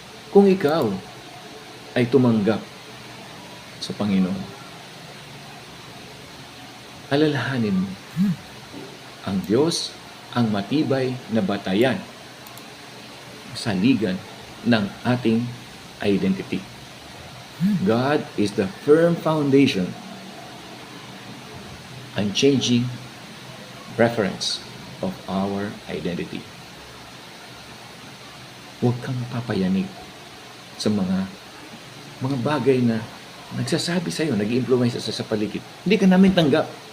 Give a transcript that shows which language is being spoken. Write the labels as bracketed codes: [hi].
[tl] Kung ikaw ay tumanggap sa Panginoon, alalahanin mo, ang Diyos ang matibay na batayan, saligan ng ating identity. [en] God is the firm foundation, unchanging reference of our identity. [tl] Huwag kang papayanig sa mga bagay na nagsasabi sa'yo, nag-i-influence sa paligid. Hindi ka namin tanggap.